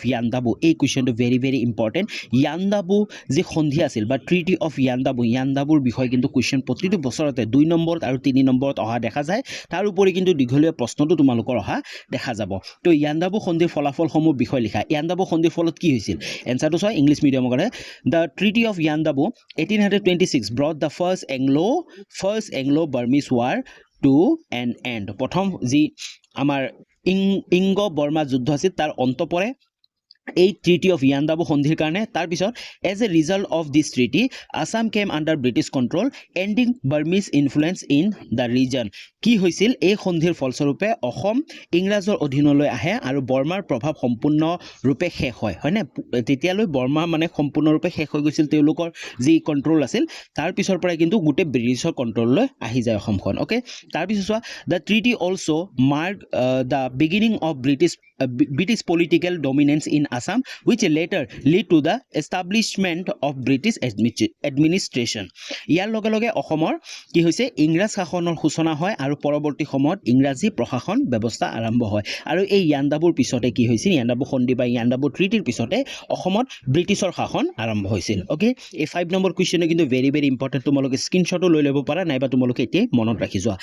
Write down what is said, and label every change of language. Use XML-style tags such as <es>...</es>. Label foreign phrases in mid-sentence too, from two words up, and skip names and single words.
<as>ইয়াণ্ডাবু এই কুৱেশ্যনটো</as> <en>very important</en> <as>ইয়াণ্ডাবু যি সন্ধি আছিল বা</as> <en>Treaty of Yandaboৰ</en> <as>বিষয়ে কিন্তু কুৱেশ্যন প্ৰতিটো বছৰতে 2 নম্বৰত আৰু 3 নম্বৰত অহা দেখা যায় তাৰ উপৰি কিন্তু দীঘলীয়া প্ৰশ্নটো তোমালোকৰ অহা দেখা যাব তো ইয়াণ্ডাবু সন্ধিৰ ফলাফলসমূহ বিষয় লিখা ইয়াণ্ডাবু সন্ধিৰ ফলত কি হৈছিল এনসাৰটো চোৱা</as> <en>English mediumৰ</en> <as>কাৰণে</as> <en>The Treaty of Yandabo</en> <as>1826</as> <en>brought the first Anglo Burmese war to an end</en> <as>প্ৰথম যি আমাৰ ইংগো বৰ্মা যুদ্ধ আছিল তাৰ অন্ত পৰে</as> <en>এই Treaty of Yandabo</en> <as>সন্ধিৰ কাৰণে তাৰপিছত</as> <en>As a result of this treaty Assam came under British control ending Burmese influence in the region</en> <as>কি হৈছিল এই সন্ধিৰ ফলস্বৰূপে অসম ইংৰাজৰ অধীনলৈ আহে আৰু বৰ্মাৰ প্ৰভাৱ সম্পূৰ্ণৰূপে শেষ হয় হয়নে তেতিয়ালৈ বৰ্মা মানে সম্পূৰ্ণৰূপে শেষ হৈ গৈছিল তেওঁলোকৰ যি কণ্ট্ৰল আছিল তাৰ পিছৰ পৰাই কিন্তু গোটেই ব্ৰিটিছৰ কণ্ট্ৰললৈ আহি যায় অসমখন অ'কে তাৰপিছত চোৱা</as> <en>The treaty also mark the beginning of British political dominance in Assam, which later lead to the establishment of British administration.</en> <as>ইয়াৰ লগে লগে অসমৰ কি হৈছে ইংৰাজ শাসনৰ সূচনা হয় আৰু পৰৱৰ্তী সময়ত ইংৰাজী প্ৰশাসন ব্যৱস্থা আৰম্ভ হয় আৰু এই ইয়াণ্ডাবুৰ পিছতে কি হৈছিল ইয়াণ্ডাবু সন্ধি বা ইয়াণ্ডাবু ট্ৰিটিৰ পিছতে অসমত ব্ৰিটিছৰ শাসন আৰম্ভ হৈছিল অ'কে এই 5 নম্বৰ কুৱেশ্যনে কিন্তু</as> <en>very very important</en> <as>তোমালোকে স্ক্ৰীনশ্বটো লৈ ল'ব পাৰা নাইবা তোমালোকে এতিয়াই মনত ৰাখি যোৱা</as>